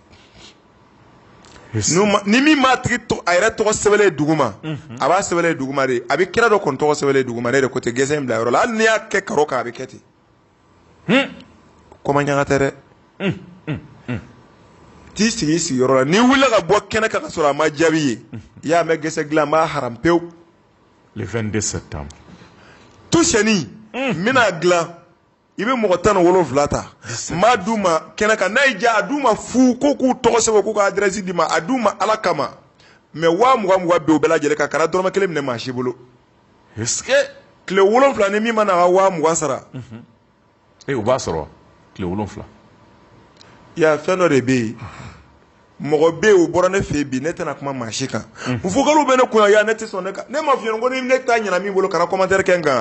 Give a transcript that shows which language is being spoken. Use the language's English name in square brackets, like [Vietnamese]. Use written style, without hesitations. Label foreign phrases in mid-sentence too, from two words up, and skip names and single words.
[Bambara] ni min m'a tigi a yɛrɛ tɔgɔ sɛbɛnlen duguma a b'a sɛbɛnlen duguma de a bɛ kira dɔ kɔni tɔgɔ sɛbɛnlen duguma ne de ko ten gɛsɛn bila yɔrɔ la hali n'i y'a kɛ karo kan a bɛ kɛ ten kɔma ɲaga tɛ dɛ t'i sigi i sigiyɔrɔ la n'i wulila ka bɔ kɛnɛ kan ka sɔrɔ a ma jaabi ye i y'a mɛn gɛsɛ dilan n b'a haram pewu [French] le 22 septembre [Bambara] tout sɛni n bɛna dilan i bɛ mɔgɔ 17 ta n b'a d'u ma kɛnɛ kan n'a y'i diya a d'u ma fu ko k'u tɔgɔ sɛbɛn k'u ka adresse d'i ma a d'u ma ala kama mais 20,000 bɛ u bɛɛ lajɛlen kan kana dɔrɔmɛ 1 minɛ maa si bolo [French] est-ce que [Bambara] tile 7 ni min mana ka 20,000 sara o b'a sɔrɔ tile 7 ya fɛn dɔ de bɛ yen mɔgɔ bɛ yen o bɔra ne fɛ yen bi ne tɛna kuma maa si kan fukaliw bɛ ne kun ya ne tɛ sɔn ne kan ne ma f'i ɲɛna ko ni ne ta ɲɛna min bolo kana commentaire kɛ n kan